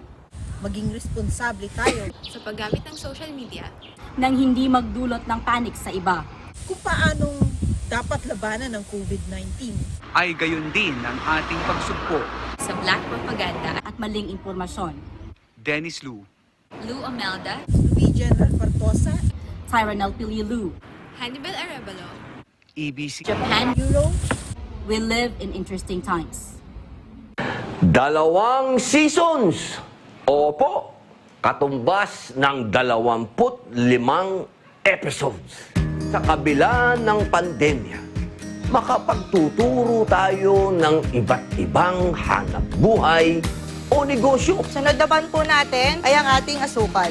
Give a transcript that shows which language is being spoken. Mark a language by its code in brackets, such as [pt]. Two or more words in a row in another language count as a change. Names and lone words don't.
[tl] maging responsable tayo sa paggamit ng [en] social media [tl] nang hindi magdulot ng panic sa iba. Kung paanong dapat labanan ng COVID-19 ay gayon din ang ating pagsugpo sa [en] black propaganda [tl] at maling impormasyon. Dennis Lu, Lou Amelda, Vivian Alfartosa, Tyranel Pililu, Hannibal Arevalo, EBC, Japan, Euro. [en] We live in interesting times. 2 seasons. [tl] Opo, katumbas ng 25 episodes. Sa kabila ng pandemya, makapagtuturo tayo ng iba't ibang hanap buhay o negosyo. Sunod naman po natin ay ang ating asukal.